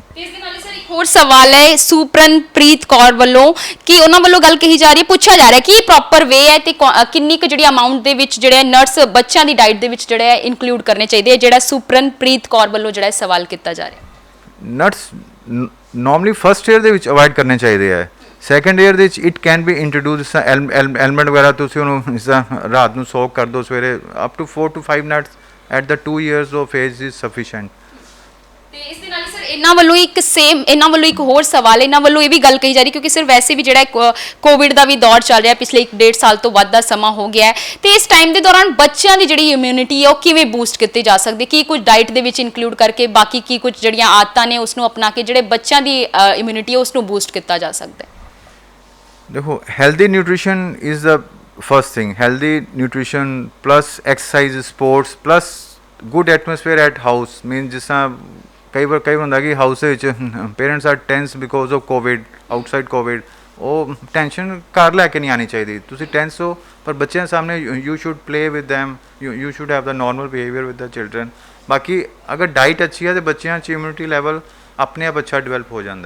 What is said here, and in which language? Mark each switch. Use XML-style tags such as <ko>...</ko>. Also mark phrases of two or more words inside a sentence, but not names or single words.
<pa>ਇਸ ਦੇ ਨਾਲ ਹੀ ਸਰ ਇੱਕ ਹੋਰ ਸਵਾਲ ਹੈ ਸੁਪਰਨਪ੍ਰੀਤ ਕੌਰ ਵੱਲੋਂ ਕਿ ਉਹਨਾਂ ਵੱਲੋਂ ਗੱਲ ਕਹੀ ਜਾ ਰਹੀ ਹੈ, ਪੁੱਛਿਆ ਜਾ ਰਿਹਾ ਕਿ</pa> <en>proper way</en> <pa>ਹੈ ਤੇ ਕਿੰਨੀ ਕੁ ਜਿਹੜੀ ਅਮਾਉਂਟ ਦੇ ਵਿੱਚ ਜਿਹੜੇ ਨਟਸ ਬੱਚਿਆਂ ਦੀ ਡਾਈਟ ਦੇ ਵਿੱਚ ਜਿਹੜੇ ਇਨਕਲੂਡ ਕਰਨੇ ਚਾਹੀਦੇ, ਜਿਹੜਾ ਸੁਪਰਨਪ੍ਰੀਤ ਕੌਰ ਵੱਲੋਂ ਜਿਹੜਾ ਸਵਾਲ ਕੀਤਾ ਜਾ ਰਿਹਾ।</pa> <en>nuts normally first year</en> <pa>ਦੇ ਵਿੱਚ ਅਵੋਇਡ ਕਰਨੇ ਚਾਹੀਦੇ ਹੈ।</pa> <en>second year</en> <pa>ਦੇ ਵਿੱਚ</pa> <en>it can be introduce,</en> <pa>ਜਿਸ ਤਰ੍ਹਾਂ ਐਲਮੰਡ ਵਗੈਰਾ ਤੁਸੀਂ ਉਹਨੂੰ ਜਿਸ ਤਰ੍ਹਾਂ ਰਾਤ ਨੂੰ ਸੋਕ ਕਰ ਦਿਓ,</pa> <en>ਸਵੇਰੇ up to 4 to 5 nuts at the 2 years of age is sufficient।</en> <pa>ਤੇ ਇਸ ਦੇ ਨਾਲ ਹੀ ਸਰ ਇਹਨਾਂ ਵੱਲੋਂ ਇੱਕ ਹੋਰ ਸਵਾਲ, ਇਹਨਾਂ ਵੱਲੋਂ ਇਹ ਵੀ ਗੱਲ ਕਹੀ ਜਾ ਰਹੀ ਕਿਉਂਕਿ ਸਿਰ ਵੈਸੇ ਵੀ ਜਿਹੜਾ ਕੋਵਿਡ ਦਾ ਵੀ ਦੌਰ ਚੱਲ ਰਿਹਾ, ਪਿਛਲੇ 1.5 ਸਾਲ ਤੋਂ ਵੱਧ ਦਾ ਸਮਾਂ ਹੋ ਗਿਆ ਹੈ, ਤੇ ਇਸ ਟਾਈਮ ਦੇ ਦੌਰਾਨ ਬੱਚਿਆਂ ਦੀ ਜਿਹੜੀ ਇਮਿਊਨਿਟੀ ਹੈ ਉਹ ਕਿਵੇਂ ਬੂਸਟ ਕੀਤੀ ਜਾ ਸਕਦੀ, ਕੀ ਕੁਝ ਡਾਈਟ ਦੇ ਵਿੱਚ ਇਨਕਲੂਡ ਕਰਕੇ, ਬਾਕੀ ਕੀ ਕੁਝ ਜਿਹੜੀਆਂ ਆਦਤਾਂ ਨੇ ਉਸ ਨੂੰ ਅਪਣਾ ਕੇ ਜਿਹੜੇ ਬੱਚਿਆਂ ਦੀ ਇਮਿਊਨਿਟੀ ਹੈ ਉਸ ਨੂੰ ਬੂਸਟ ਕੀਤਾ ਜਾ ਸਕਦਾ ਹੈ?</pa> <hi>देखो,</hi> <en>healthy nutrition is the first thing. healthy nutrition plus exercise, sports plus good atmosphere at house. मीन</en> <hi>जिस तरह कई बार</hi> <pa>ਹੁੰਦਾ ਕਿ ਹਾਊਸ ਦੇ ਵਿੱਚ</pa> <en>parents are tense because of covid, outside covid.</en> <pa>ਉਹ ਟੈਨਸ਼ਨ ਘਰ ਲੈ ਕੇ ਨਹੀਂ ਆਣੀ ਚਾਹੀਦੀ. ਤੁਸੀਂ ਟੈਂਸ ਹੋ ਪਰ ਬੱਚਿਆਂ ਸਾਹਮਣੇ</pa> <en>you should play with them, you should have the normal behaviour with the children.</en> <pa>ਬਾਕੀ ਅਗਰ ਡਾਈਟ ਅੱਛੀ ਹੈ ਤੇ ਬੱਚਿਆਂ 'ਚ</pa> <en>immunity level</en> <pa>ਆਪਣੇ ਆਪ ਅੱਛਾ ਡਿਵੈਲਪ ਹੋ ਜਾਂਦਾ ਹੈ.</pa>